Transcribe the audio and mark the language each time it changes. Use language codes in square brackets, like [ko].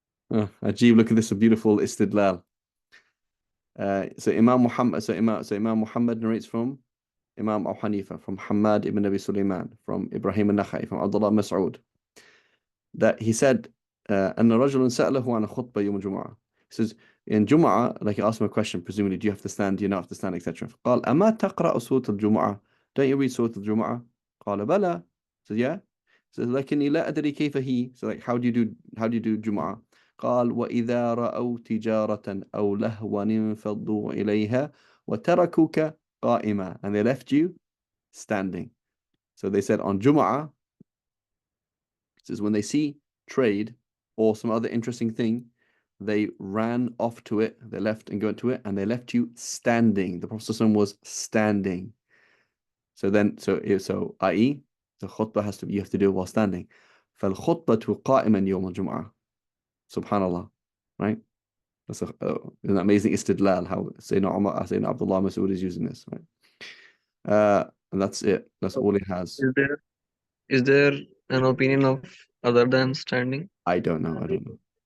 [en] Ajib, look at this, a beautiful istidlal. So Imam Muhammad narrates from Imam Abu Hanifa, from Hamad ibn Abi Sulaiman, from Ibrahim al-Nakhai, from Abdullah Mas'ud, that he said, [ar] أن رجلا سأله عن خطبة يوم الجمعة. [en] He says, in Jum'ah, like he asked him a question, presumably, do you have to stand, do you not have to stand, etc. [ar] قال أما تقرأ سورة الجمعة? [en] Don't you read سورة الجمعة? [ar] قال بلى. [en] So yeah. [ar] So لكني لا أدري كيف هي. [en] So like, how do you do جمعة? [ar] قال وإذا رأوا تجارة أو لهوا انفضوا إليها وتركوك قائما. [en] And they left you standing. So they said on Jum'ah, it says when they see trade or some other interesting thing, they ran off to it, they left and go into it, and they left you standing. The Prophet was standing. So then, i.e., the khutbah has to be, you have to do it while standing. [ar] فالخطبة قائما يوم الجمعة. [en] Subhanallah, right? That's an amazing istidlal how Sayyidina Abdullah Mas'ud is using this, right? And that's it. That's all he has. Is there an opinion of other than standing? I don't know. I don't know.